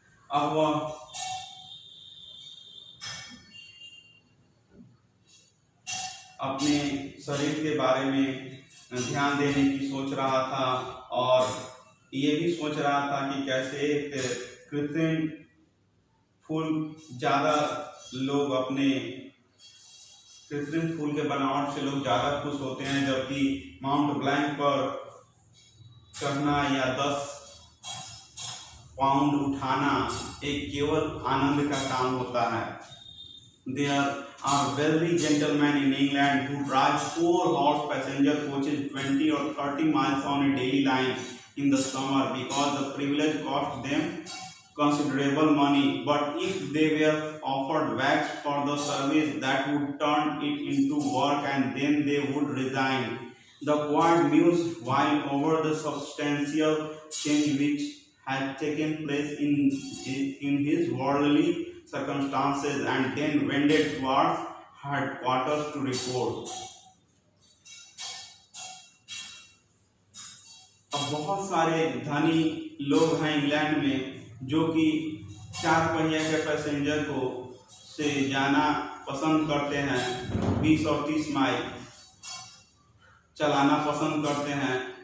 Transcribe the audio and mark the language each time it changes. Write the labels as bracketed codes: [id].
[hi] अब वह अपने शरीर के बारे में ध्यान देने की सोच रहा था और ये भी सोच रहा था कि कैसे एक कृत्रिम फूल, ज़्यादा लोग अपने कृत्रिम फूल के बनावट से लोग ज़्यादा खुश होते हैं, जबकि माउंट ब्लैंक पर चढ़ना या 10 पाउंड उठाना एक केवल आनंद का काम होता है। [en] There are wealthy gentlemen in England who drive 4-horse passenger coaches 20 or 30 miles on a daily line in the summer because the privilege costs them considerable money. But if they were offered wax for the service, that would turn it into work and then they would resign. The poet mused while over the substantial change which had taken place in his worldly circumstances and then wended towards headquarters to report. [hi] अब बहुत सारे धनी लोग हैं England में जो कि 4 पहिया के पैसेंजर को से जाना पसंद करते हैं, 20 और 30 माइल चलाना पसंद करते हैं।